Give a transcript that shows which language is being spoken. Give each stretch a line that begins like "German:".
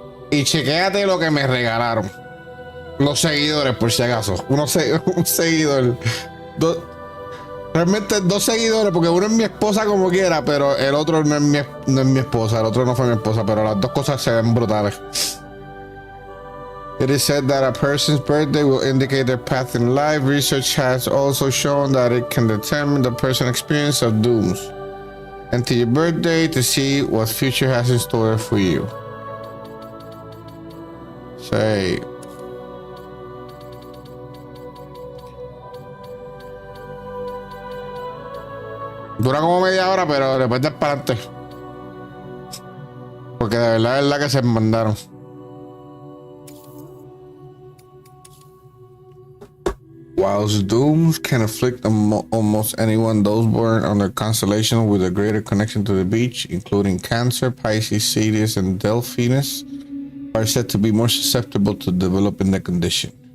Spanish: Y chequéate lo que me regalaron. Los seguidores, por si acaso. Un seguidor. Realmente dos seguidores, porque uno es mi esposa como quiera, pero el otro no es mi esposa. El otro no fue mi esposa, pero las dos cosas se ven brutales.
English: It is said that a person's birthday will indicate their path in life. Research has also shown that it can determine the person's experience of dooms. Enter your birthday to see what future has in store for you. Say.
Spanish: Dura como media hora, pero después de para adelante. Porque de verdad es la que se mandaron.
English: Whilst dooms can afflict almost anyone, those born under constellation with a greater connection to the beach, including Cancer, Pisces, Sirius, and Delphinus, are said to be more susceptible to developing the condition.